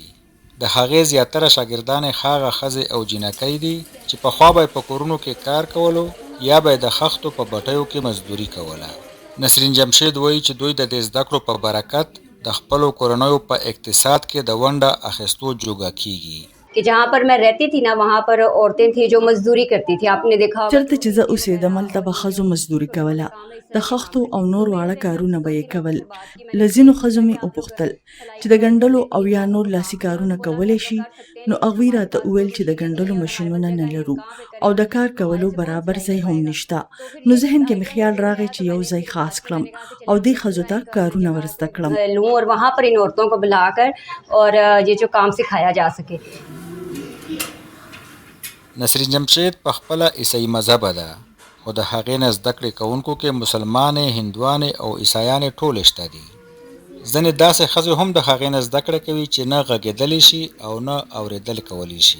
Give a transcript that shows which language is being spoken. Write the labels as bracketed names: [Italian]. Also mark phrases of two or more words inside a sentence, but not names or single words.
[Pashto] د هغې زیاتره شاګردانې هغه ښځې او جینکۍ دي چې پخوا به یې په کورونو کې کار کولو یا به یې د خښتو په بټیو کې مزدوري کوله. نسرین جمشید وایي چې دوی د دې زده کړو په برکت د خپلو کورنیو په اقتصاد کې د ونډه اخیستو جوګه کیږي. [Urdu] کہ جہاں پر میں رہتی تھی نا وہاں پر عورتیں تھی جو مزدوری کرتی تھی. آپ نے دیکھا [Pashto] چرته چې زه اوسېدم هلته به ښځو مزدوري کوله، د خښتو او نور واړه کارونه به یې کول. له ځینو ښځو مې وپوښتل چې د ګنډلو او یا نور لاسي کارونه کولی شي، نو هغوی راته وویل چې د ګنډلو ماشینونه نه لرو او د کار کولو برابر ځای هم نشته. نو ذهن کې مې خیال راغی چې یو ځای خاص کړم او دې ښځو ته کارونه ورزده کړم [Urdu] اور وہاں پر ان عورتوں کو بلا کر اور یہ جو کام سکھایا جا سکے. [Pashto] نسرین جمشید په خپله عیسائی مذهبه ده، خو د هغې نه زده کړې کوونکو کې مسلمانې، هندوانې او عیسایانې ټولې شته دي. ځینې داسې ښځې هم د هغې نه زده کړه کوي چې نه غږېدلی شي او نه اورېدل کولی شي.